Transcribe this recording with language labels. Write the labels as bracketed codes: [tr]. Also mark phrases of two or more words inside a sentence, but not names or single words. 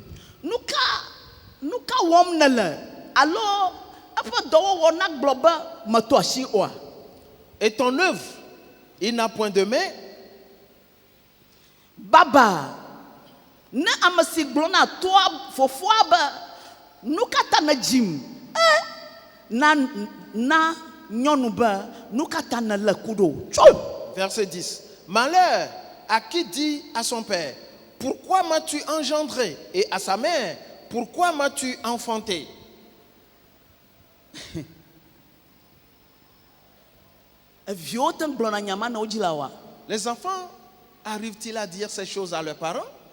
[fr] Et ton œuvre, il n'a point de main. Baba, ne amasi glona toi fofoaba nukata na jim na nyonuba nukata na lakudo. Verset 10. Malheur à qui dit à son père: pourquoi m'as-tu engendré? Et à sa mère: pourquoi m'as-tu enfanté? Les enfants arrivent-ils à dire ces choses à leurs parents?